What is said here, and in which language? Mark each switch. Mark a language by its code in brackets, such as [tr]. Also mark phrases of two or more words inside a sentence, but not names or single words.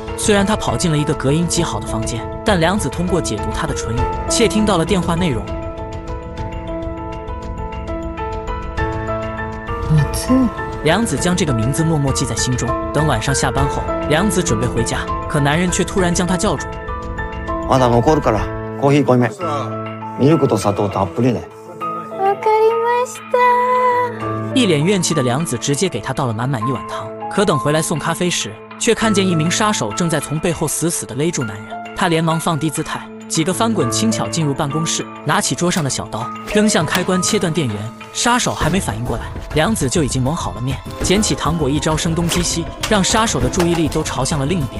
[zh] 虽然他跑进了一个隔音极好的房间，但良子通过解读他的唇语，窃听到了电话内容。良子将这个名字默默记在心中。等晚上下班后，良子准备回家，可男人却突然将他叫住。 [ja] まだ残るから、コーヒー濃いめ。ミルクと砂糖たっぷりね。わかりました。 [zh] 一脸怨气的良子直接给他倒了满满1碗汤。可等回来送咖啡时，却看见一名杀手正在从背后死死地勒住男人。他连忙放低姿态，几个翻滚轻巧进入办公室，拿起桌上的小刀，扔向开关切断电源。杀手还没反应过来，良子就已经蒙好了面，捡起糖果一招声东击西，让杀手的注意力都朝向了另一边。